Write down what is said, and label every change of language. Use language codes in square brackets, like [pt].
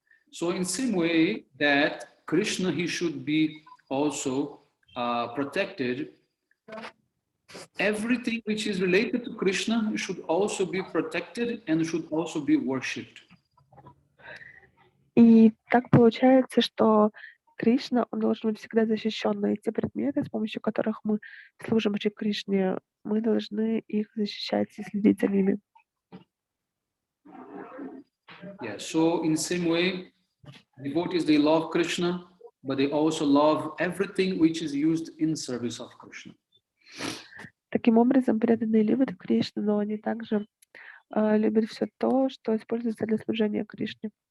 [en] So in same way that Krishna, he should be also protected. Everything which is related to Krishna should also be protected and should also be worshipped. [ru] И так получается, что Кришна, он должен быть всегда защищен, но и те предметы, с помощью которых мы служим Шри Кришне, мы должны их защищать и следить за ними. [en] Yeah, so in same way, devotees, they love Krishna, but they also love everything which is used in service of Krishna. [ru] Таким образом, преданные любят Кришну, но они также любят все то, что используется для служения Кришне.